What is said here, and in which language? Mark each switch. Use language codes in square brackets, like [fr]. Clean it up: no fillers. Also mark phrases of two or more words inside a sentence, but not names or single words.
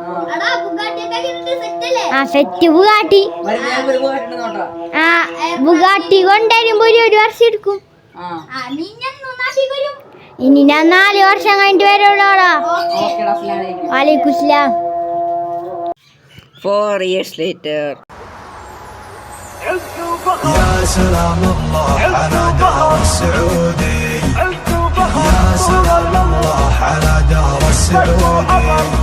[ml] സെറ്റ് ബുഗാട്ടി. ബുഗാട്ടി കൊണ്ടുവരുമ്പോ ഒരു വർഷം എടുക്കും. ഇനി ഞാൻ 4 വർഷം കഴിഞ്ഞിട്ട് വരുള്ളൂടാ. [ar] وعليكم السلام. [en] 4 years later. [ar] يا سلام الله على دار السعودي. يا سلام الله على دار السعودي.